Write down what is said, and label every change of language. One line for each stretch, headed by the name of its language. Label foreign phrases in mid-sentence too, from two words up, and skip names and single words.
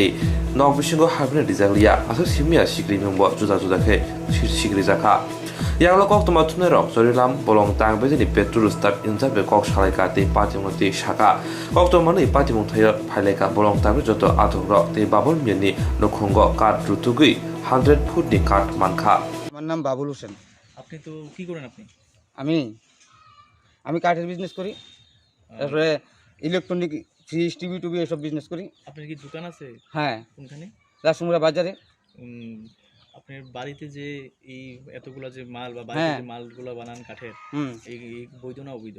Kok Borok: Nog Bishingo Habne Rizaglia Asu Simia Shigri Mumbo Juda Judake Shigri Zaka. Yaglo Koktwma Tumnairok Zorilam Bolong Tang Bedini Petrol Start Inzabe Kok Shalekati Patimuti Shaka. Koktwma Ni Patimuntaya Paleka Bolong Tang Joto Atoro Te Babul Mia Ni Nukungo Rutugui 100 ফুট নি কাঠ মানখা।
Bangla: আমার নাম বাবুল হোসেন। আপনি তো কি করেন? আমি কাঠের বিজনেস করি, তারপরে ইলেকট্রনিক ফ্রিজ টিভি টুবি এসব বিজনেস করি। আপনার কি দোকান আছে? হ্যাঁ, কোনখানে? রাসমুড়া বাজারে। আপনার বাড়িতে যে এই এতগুলা যে মাল বা বাড়িতে যে মালগুলো বানান কাঠের, এই বৈধ না অবৈধ?